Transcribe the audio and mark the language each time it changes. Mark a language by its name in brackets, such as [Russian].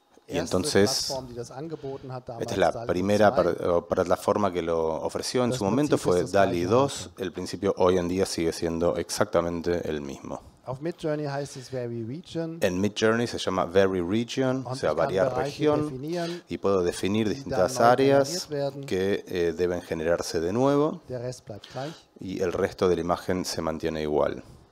[Spanish] Y entonces, esta es la primera plataforma que lo ofreció en su momento, fue DALL-E 2. El principio hoy en día sigue siendo exactamente el mismo. [German] Auf Midjourney heißt es Vary Region. [Spanish] En Midjourney se llama Vary Region, o sea, variar región, y puedo definir distintas áreas que deben generarse de nuevo, [German] Der Rest bleibt gleich. [Spanish] y el resto de la imagen se mantiene igual.